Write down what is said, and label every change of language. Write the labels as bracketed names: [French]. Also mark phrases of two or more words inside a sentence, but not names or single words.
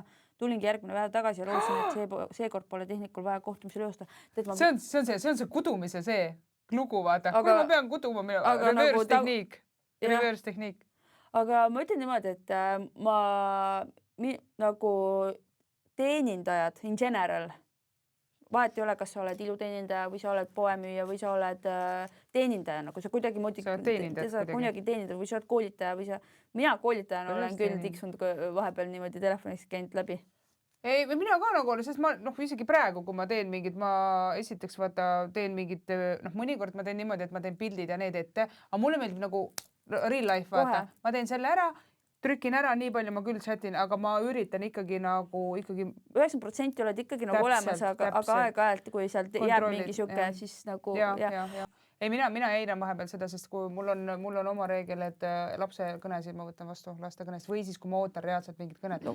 [Estonian] Tulingi järgmine päev tagasi ja lootsin, et seekord pole tehnikul vaja kohtumisel joosta. See on see kudumise see lugu, vaata. Kui ma pean kuduma, reverse tehniik. Aga ma ütlen niimoodi, et nagu teenindajad [English] in general, [Estonian] vahet ei ole, kas sa oled iluteenindaja või sa oled poemüüja või sa oled teenindaja, nagu sa kuidagi teenindaja või sa oled koolitaja või mina koolitajana olen küll tiksunud vahepeal niimoodi telefonist käinud läbi. Ei, mina ka nagu olen, sest ma isegi praegu, kui ma teen mingid, ma esiteks teen mingid, mõnikord ma teen niimoodi, et ma teen pildid ja need ette, aga mulle meeldib nagu [English] real life, [Estonian] vaata. Ma teen selle ära, trükin ära, nii palju ma küll chatin, aga ma üritan ikkagi 90% oled ikkagi nagu olemas, aga aeg-ajalt, kui sealt jääb mingi siuke, siis nagu Ei, mina eiran vahepeal seda, sest kui mul on oma reegel, et lapse kõnesid ma võtan vastu laste kõnest või siis, kui ma ootan reaalselt mingit kõnet.